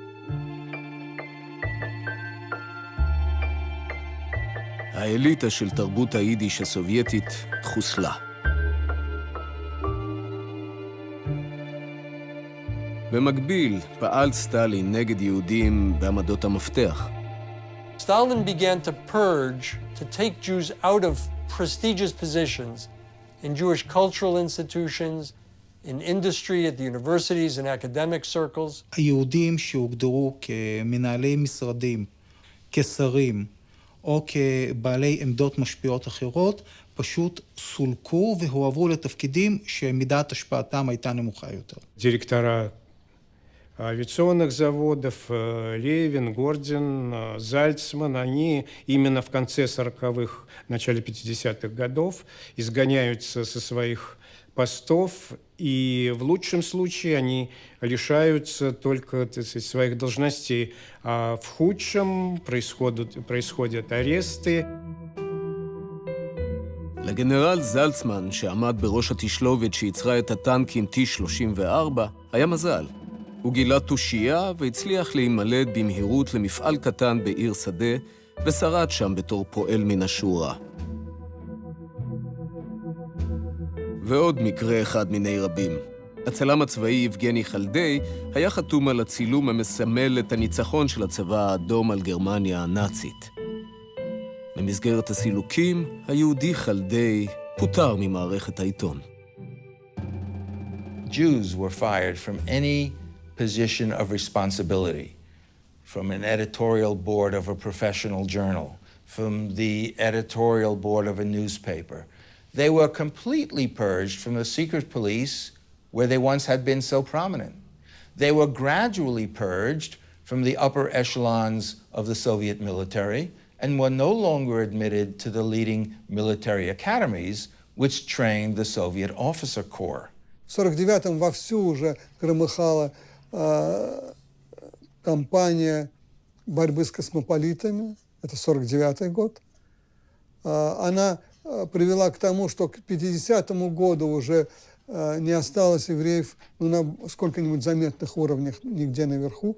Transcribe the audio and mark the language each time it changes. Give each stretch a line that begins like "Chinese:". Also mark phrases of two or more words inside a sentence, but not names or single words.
Hebrew: האליטה של תרבות היידיש הסובייטית חוסלה. במקביל, פעל סטלין נגד יהודים בעמדות המפתח.
English: Stalin began to purge, to take Jews out of prestigious positions in Jewish cultural institutions, in industry, at the universities and academic circles.
Hebrew: היהודים שהוגדרו כמנהלי משרדים, כשרים, או כבעלי עמדות משפיעות אחרות, פשוט סולקו והועברו לתפקידים שמידת השפעתם הייתה נמוכה יותר.
Russian: Директора авиационных заводов, Левин, Гордин, Зальцман, они именно в конце 40-х, начале 50-х годов изгоняются со своих постов, и в лучшем случае они лишаются только, так сказать, своих должностей, а в худшем происходят аресты.
Hebrew: לגנרל זלצמן, שעמד בראש התשלובת שיצרה את הטנקים T-34, היה מזל. הוא גילה תושייה והצליח להימלט במהירות למפעל קטן בעיר שדה, ושרד שם בתור פועל מן השורה. ועוד מקרה אחד מיני רבים. הצלם הצבאי יבגני חלדי היה חתום על הצילום המסמל את הניצחון של הצבא האדום על גרמניה הנאצית. במסגרת הסילוקים, היהודי חלדי פוטר ממערכת העיתון.
English: Jews were fired from any position of responsibility, from an editorial board of a professional journal, from the editorial board of a newspaper. They were completely purged from the secret police where they once had been so prominent. They were gradually purged from the upper echelons of the Soviet military and were no longer admitted to the leading military academies which trained the Soviet officer corps.
Russian: В 1949-м вовсю уже громыхала кампания борьбы с космополитами. Это 1949 год. Она привела к тому, что к 1950 году уже не осталось евреев на сколько-нибудь заметных уровнях, нигде наверху.